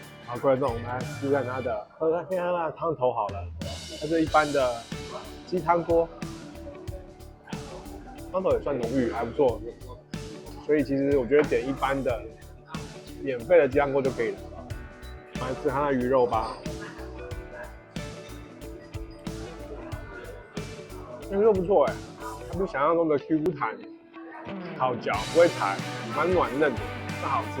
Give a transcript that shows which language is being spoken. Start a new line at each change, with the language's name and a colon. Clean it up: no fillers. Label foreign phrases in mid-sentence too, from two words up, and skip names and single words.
Chinese: 好，各位觀眾，我們來試試看它的，看看它的湯頭好了，它是一般的雞湯鍋，湯頭也算濃郁，還不錯。所以其實我覺得點一般的免費的雞湯鍋就可以了。我們來吃它的魚肉吧，魚肉不錯哎，它比想象中的 Q 彈，好嚼，不會彈，蠻軟嫩的，很好吃。